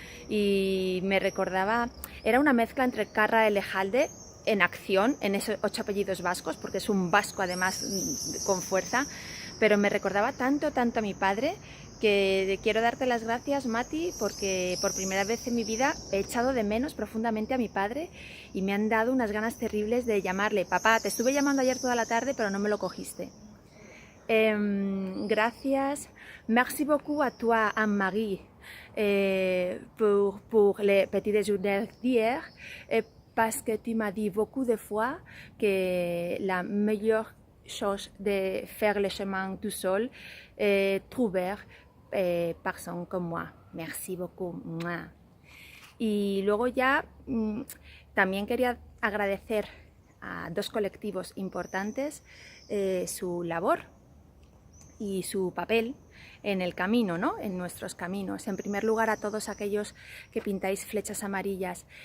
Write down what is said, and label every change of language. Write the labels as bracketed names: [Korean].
[Spanish] Y me recordaba, era una mezcla entre Carra Elejalde en acción, en esos 8 apellidos vascos, porque es un vasco además con fuerza, pero me recordaba tanto a mi padre, que quiero darte las gracias, Mati, porque por primera vez en mi vida he echado de menos profundamente a mi padre y me han dado unas ganas terribles de llamarle. Papá, te estuve llamando ayer toda la tarde, pero no me lo cogiste. Gracias. [French] Merci beaucoup à toi, Anne-Marie, pour les petits déjeuners d'hier, parce que tu m'as dit beaucoup de fois que la meilleure chose de faire le chemin tout seul est trouver personne comme moi. Merci beaucoup. [Spanish] Y luego ya también quería agradecer a 2 colectivos importantes su labor y su papel en el camino, ¿no? En nuestros caminos. En primer lugar, a todos aquellos que pintáis flechas amarillas.